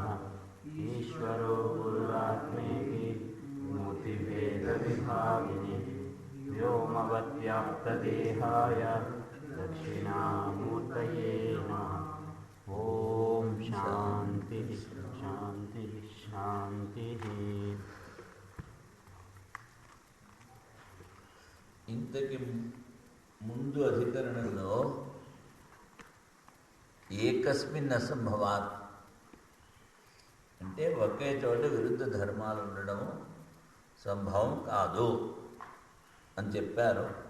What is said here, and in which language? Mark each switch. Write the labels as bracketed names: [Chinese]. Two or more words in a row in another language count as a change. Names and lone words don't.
[Sanskrit] ईश्वरो गुरुरात्मेति मूर्तिभेदविभागिने व्योमवद्व्याप्तदेहाय दक्षिणामूर्तये नमः। ओम शांति शांति शांति। [Telugu] ఇంతకి ముందు అధికరణంలో [Sanskrit] ఏకస్మిన్ అసంభవాత్ [Telugu] అంటే ఒకే చోట విరుద్ధ ధర్మాలు ఉండడం సంభవం కాదు అని చెప్పారు.